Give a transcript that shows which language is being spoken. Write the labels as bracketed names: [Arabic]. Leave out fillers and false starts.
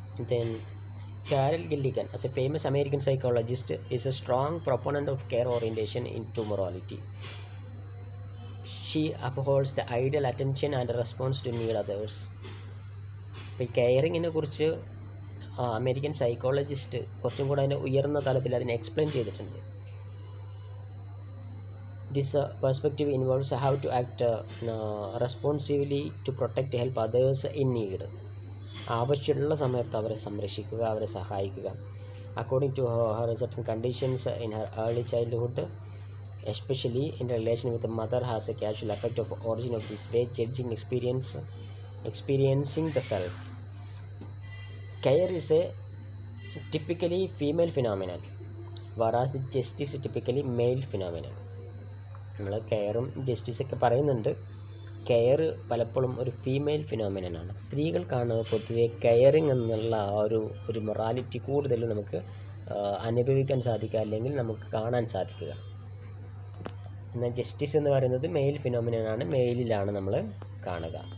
[English] Then Carol Gilligan, as a famous American psychologist, is a strong proponent of care orientation into morality. She upholds the ideal attention and response to need others. [Malayalam] ഇപ്പോൾ ഈ കെയറിങ്ങിനെ കുറിച്ച് American psychologist കുറച്ചും കൂടെ അതിൻ്റെ ഉയർന്ന തലത്തിൽ അതിനെ explain ചെയ്തിട്ടുണ്ട്. [English] This perspective involves how to act responsively to protect, help others in need. [Malayalam] ആവശ്യമുള്ള സമയത്ത് അവരെ സംരക്ഷിക്കുക, അവരെ സഹായിക്കുക. [English] According to her certain conditions in her early childhood, especially in relation with the mother, has a casual effect of origin of this way, judging experiencing the self. Care is a typically female phenomenon, whereas the justice is typically male phenomenon. [Malayalam] നമ്മൾ കെയറും ജസ്റ്റിസൊക്കെ പറയുന്നുണ്ട്. Care പലപ്പോഴും ഒരു female ഫിനോമിനനാണ്. സ്ത്രീകൾക്കാണ് പൊതുവെ caring എന്നുള്ള ഒരു morality കൂടുതൽ നമുക്ക് അനുഭവിക്കാൻ സാധിക്കുക, അല്ലെങ്കിൽ നമുക്ക് കാണാൻ സാധിക്കുക. എന്നാൽ ജസ്റ്റിസ് എന്ന് പറയുന്നത് മെയിൽ ഫിനോമിനനാണ്. മെയിലിലാണ് നമ്മൾ കാണുക.